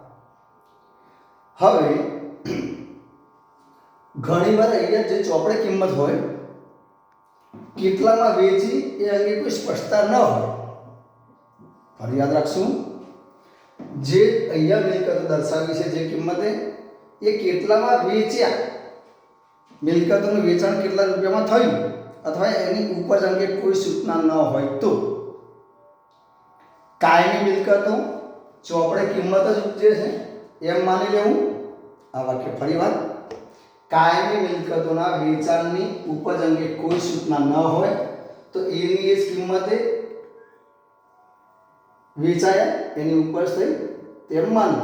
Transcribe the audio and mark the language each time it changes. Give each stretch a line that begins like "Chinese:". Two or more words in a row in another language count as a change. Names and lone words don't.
Gujarati: હવે ઘણીવાર અહીંયા જે ચોપડે કિંમત હોય કેટલામાં વેચી એ અંગે કોઈ સ્પષ્ટતા ન હોય. ફરી યાદ રાખશું, જે અહીંયા મિલકતો દર્શાવી છે જે કિંમતે એ કેટલામાં વેચ્યા, મિલકતોનું વેચાણ કેટલા રૂપિયામાં થયું અથવા એની ઉપજ અંગે કોઈ સૂચના ન હોય તો કાયમી મિલકતો ચોપડે કિંમત જ ઉપજે છે એમ માની લેવું। આ વાક્ય ફરીવાર, કાયમી મિલકતોના વેચાણની ઉપજ અંગે કોઈ સૂચના ન હોય તો એની એ જ કિંમતે વેચાય એની ઉપજ થઈ તેમ માનવું।